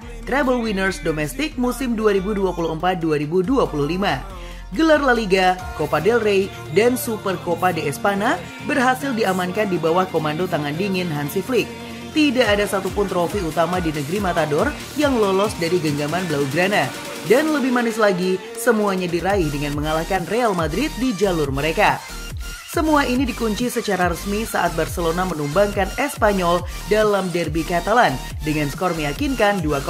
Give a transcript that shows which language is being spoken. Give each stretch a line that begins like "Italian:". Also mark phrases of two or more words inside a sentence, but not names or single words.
English: Treble winners
Indonesian: domestik musim 2024-2025. Gelar La Liga, Copa del Rey, dan Super Copa de España berhasil diamankan di bawah komando tangan dingin Hansi Flick. Tidak ada satupun trofi utama di negeri Matador yang lolos dari genggaman Blaugrana. Dan lebih manis lagi, semuanya diraih dengan mengalahkan Real Madrid di jalur mereka. Semua ini dikunci secara resmi saat Barcelona menumbangkan Espanyol dalam derby Catalan dengan skor meyakinkan 2-0.